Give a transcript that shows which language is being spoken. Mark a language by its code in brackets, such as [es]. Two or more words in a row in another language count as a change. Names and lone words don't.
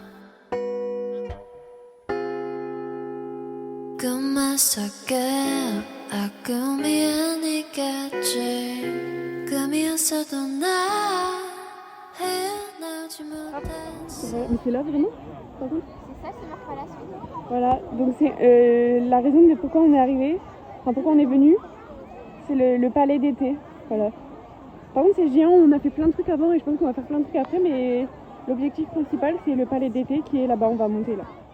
[ko] 꿈만 속에 꿈이 아니겠지 꿈이었어도 나 헤어나오지 못했어. [fr] Mais c'est là vraiment par contre. C'est ça, c'est marqué à la suite. Voilà, donc c'est la raison de pourquoi on est arrivé, enfin pourquoi on est venu, c'est le palais d'été. Voilà. Par contre c'est géant, on a fait plein de trucs avant et je pense qu'on va faire plein de trucs après, mais l'objectif principal c'est le palais d'été qui est là-bas, on va monter là.